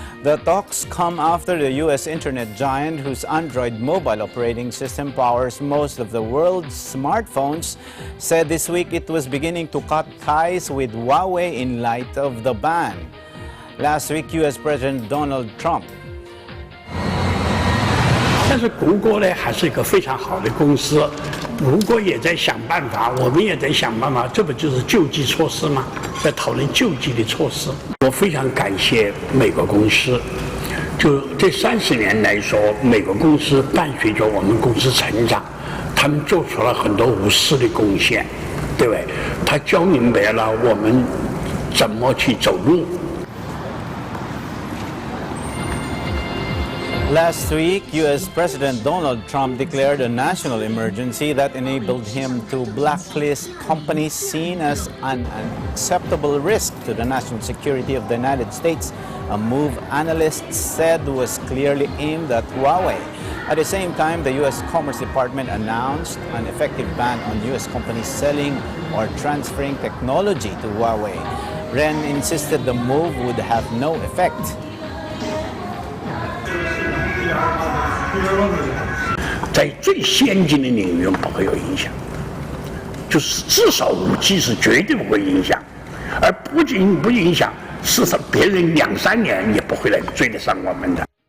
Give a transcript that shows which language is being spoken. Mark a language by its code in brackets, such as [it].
[en] The talks come after the U.S. internet giant, whose Android mobile operating system powers most of the world's smartphones, said this week it was beginning to cut ties with Huawei in light of the ban. Last week, U.S. President Donald Trump [zh] 但是谷歌呢，还是一个非常好的公司，谷歌也在想办法，我们也在想办法，这不就是救济措施吗？在讨论救济的措施。我非常感谢美国公司，就这30年来说，美国公司伴随着我们公司成长，他们做出了很多无私的贡献，对不对？他教明白了我们怎么去走路。 [en] Last week, U.S. President Donald Trump declared a national emergency that enabled him to blacklist companies seen as an unacceptable risk to the national security of the United States, a move analysts said was clearly aimed at Huawei. At the same time, the U.S. Commerce Department announced an effective ban on U.S. companies selling or transferring technology to Huawei. Ren insisted the move would have no effect. [zh] 在最先进的领域不会有影响，就是至少5G 是绝对不会影响，而不仅不影响，事实上别人2、3年也不会来追得上我们的。